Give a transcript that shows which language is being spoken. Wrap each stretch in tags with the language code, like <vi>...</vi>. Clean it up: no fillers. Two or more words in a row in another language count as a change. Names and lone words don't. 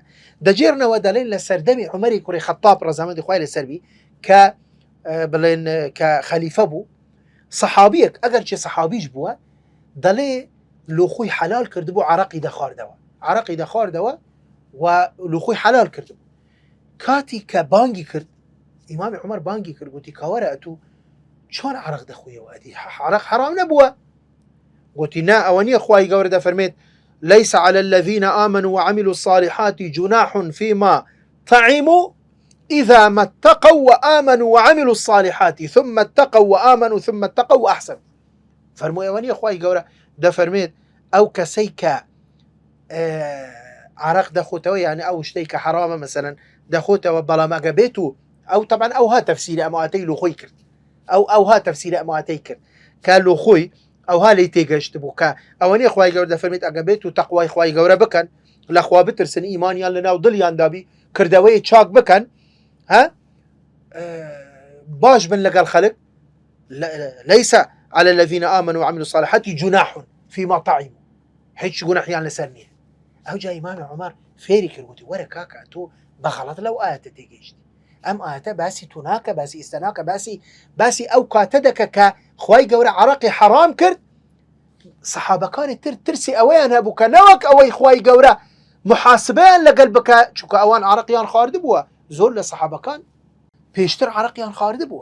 <ckb>دەجێرنەوە دەڵێن لە سەردەمی عومەری کوڕی خەتاب ڕەزامەندی خوای لەسەر بی کە بڵێن کە خەلیفە بوو، سەحابیەک ئەگەر چێ سەحابیش بووە، دەڵێ لۆخۆی حەلال کردبوو، عەرەقی دەخواردەوە و لۆخۆی حەلال کردبوو. کاتی کە بانگی کرد، ئیمامی عومەر بانگی کرد، گوتی کاوەرە ئەتوو چۆن عەرەق دەخوێەوە؟ ئەدی عەرەق حەرام نەبووە؟ گوتی نا، ئەوە نییە، خوای گەورە دەفەرمێت</ckb> <ar>ليس على الذين آمنوا وعملوا الصالحات جناح فيما طعموا إذا ما اتقوا وآمنوا وعملوا الصالحات ثم اتقوا وآمنوا ثم اتقوا وأحسنوا.</ar> <ckb>فرمو ئەوە نییە، خوای گەورە دەفەرمێت ئەو کەسەی کە عەرەق دەخۆتەوە، یعنی ئەو شتەی کە حەرامە مەسەلەن دەخۆتەوە، بەڵام ئەگە بێت و ئەو طبعا ئەوها تەفسیری ئەمەواتەی لۆخۆی کرد، ئەوها تەفسیری ئەمەواتەی کرد کە لۆخۆی ئەوها لی تێگەشت بوو، کە ئەوە نیە خوای گەورە دەفەرمێت ئەگە بێت و تەقوای خوای گەورە بکەن، لەخوا بترسن، ئیمانیان لەناو دڵیاندابی، کردەوەی چاک بکەن، باش بن لەگەڵ خەڵک.</ckb> <ar>ليس على الذين آمنوا وعملوا الصالحات جناح فيما طعموا،</ar> <ckb>هیچ گونەحیان لەسەر نییە. ئەو جا ئیمامی عومەر فێری کرد، گوتی وەرە کاکە تۆ بەغەڵەت لەو ئاەتە تێگەیشتی، ئەم ئاەتە باسی تو ناکە، باسی ئێستا ناکە، باسی ئەو کاتە دەکە کە خوای گەورە عەرەقی حەرام کرد. سەحابەکانی ترسی ئەوەیان هەبوو کە نەوەک ئەوەی خوای گەورە محاسبەیان لەگەڵ بکە، چونکە ئەوان عەرەقیان خواردبووە، زۆر لە سەحابەکان پێشتر عەرەقیان خواردبووە.</ckb>